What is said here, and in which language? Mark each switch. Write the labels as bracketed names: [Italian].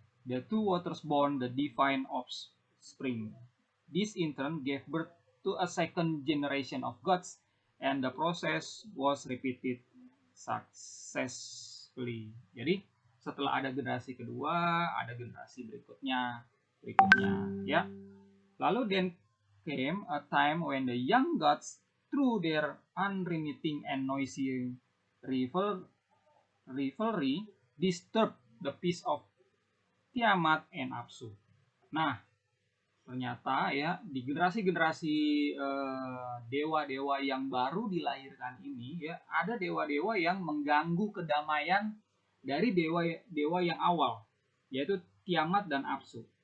[English] The two waters born the divine offspring. This in turn gave birth to a second generation of gods, and the process was repeated successfully. [Indonesian] Jadi setelah ada generasi kedua, ada generasi berikutnya, ya. Lalu [English] then came a time when the young gods, through their unremitting and noisy rivalry, disturbed the peace of Tiamat, and Apsu. [Indonesian] Nah, ternyata ya di generasi-generasi dewa-dewa yang baru dilahirkan ini ya, ada dewa-dewa yang mengganggu kedamaian dari dewa-dewa yang awal, yaitu Tiamat dan Apsu.